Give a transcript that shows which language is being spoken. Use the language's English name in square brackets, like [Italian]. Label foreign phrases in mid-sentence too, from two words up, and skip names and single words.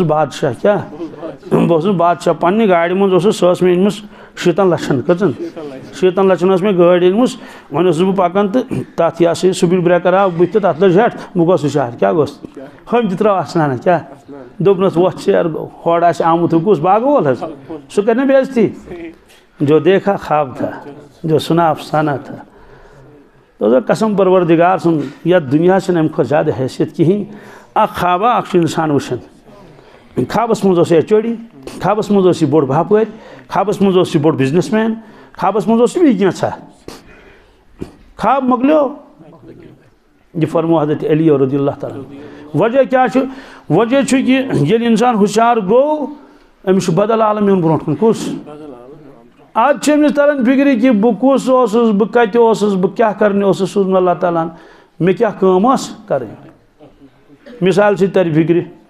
[Kashmiri] بادشاہ کیٛاہ بہٕ اوسُس بادشاہ پنٛنہِ گاڑِ منٛز اوسُس سۄ ٲس مےٚ أنۍمٕژ 70 لَچھَن کٔژَن 70 لَچھَن ٲس مےٚ گٲڑۍ أنۍمٕژ وۄنۍ اوسُس بہٕ پَکان تہٕ تَتھ یہِ ہسا یہِ سپیٖڈ بریکر آو بٕتھِ تہٕ تَتھ لٔج ہٮ۪ٹ بہٕ گوس ہُشار کیٛاہ گوس ہُمۍ تہِ ترٛٲو اَسنانا کیٛاہ دوٚپنَس وۄتھ ژیر گوٚو ہورٕ آسہِ آمُت ہُہ کُس باغہٕ وول حظ سُہ کَرِ نا بے عزتی [Urdu] جو دیکھا خواب تھا جو سُنا افسانہ تھا [Kashmiri] دوٚپُس قسم پروردگار سُنٛد یَتھ دُنیاہَس چھَنہٕ اَمہِ کھۄتہٕ زیادٕ حیثیت کِہیٖنۍ اکھ خوابا اکھ چھُ اِنسان وٕچھان خوابَس منٛز اوس ایچ او ڈی خوابَس منٛز اوس یہِ بوٚڑ باپٲرۍ خوابَس منٛز اوس یہِ بوٚڑ [English] business man [Kashmiri] خوابَس منٛز اوس یہِ بیٚیہِ کینٛژھا خواب مۄکلیو یہِ فرمو حضرت علی رضی اللہ تعالیٰ وجہ کیٛاہ چھُ وجہ چھُ کہِ ییٚلہِ اِنسان ہُشار گوٚو أمِس چھُ بدل عالم یُن برونٛٹھ کُن کُس آز چھِ أمِس تران فِکرِ کہِ بہٕ کُس اوسُس بہٕ کتہِ اوسُس بہٕ کیٛاہ کرنہِ اوسُس سوٗزمُت اللہ تعالیٰ ہن مےٚ کیٛاہ کٲم ٲس کَرٕنۍ مِثال سۭتۍ ترِ فِکرِ